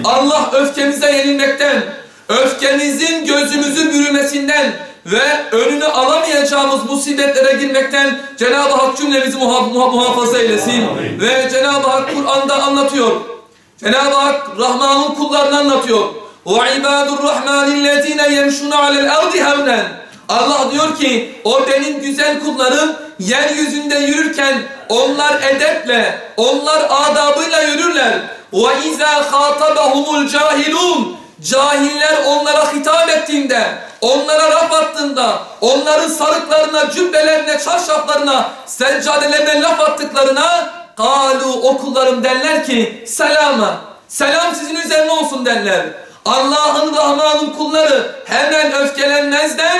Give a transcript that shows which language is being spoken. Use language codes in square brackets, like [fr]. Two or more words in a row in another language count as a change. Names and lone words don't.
[tr] Allah öfkemize yenilmekten, öfkemizin gözümüzü bürümesinden ve önünü alamayacağımız musibetlere girmekten Cenab-ı Hak cümlemizi muhafaza eylesin. Amin. Ve Cenab-ı Hak Kur'an'da anlatıyor. Cenab-ı Hak Rahman'ın kullarını anlatıyor. [ar] وَعِبَادُ الرَّحْمَانِ الَّذ۪ينَ يَمْشُونَ عَلَى الْاَرْضِ هَوْنًا. [tr] Allah diyor ki o benim güzel kullarım yeryüzünde yürürken onlar edeple, onlar adabıyla yürürler. [ar] وَاِذَا خَاطَبَهُمُ الْجَاهِلُونَ. [tr] Cahiller onlara hitap ettiğinde, onlara laf attığında, onların sarıklarına, cübbelerine, çarşaflarına, seccadelerine laf attıklarına kalu, o kullarım derler ki selama, selam sizin üzerine olsun derler. Allah'ın, Rahman'ın kulları hemen öfkelenmezler.